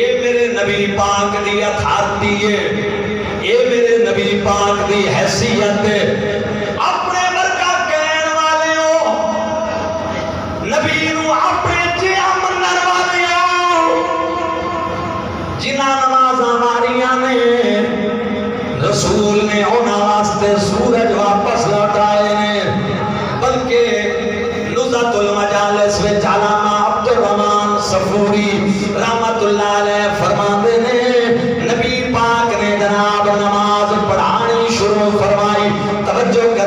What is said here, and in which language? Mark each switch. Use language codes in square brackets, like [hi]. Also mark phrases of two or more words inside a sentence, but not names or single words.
[pa] میرے نبی پاک دی اتھارٹی ہے اے میرے نبی پاک دی حیثیت ہے اپنے ورگا کہن والے ہو نبی نو اپنے جیا منن والے ہو جنہاں نمازاں ماریاں نے رسول نے انہاں واسطے سورج واپس لوٹائے نے بلکہ نزہت المجالس وچ علامہ عبدالرحمن صفوری [ar] رحمت اللہ علیہ [pa] فرماتے نے نبی پاک نے جناب نماز پڑھانی شروع فرمائی توجہ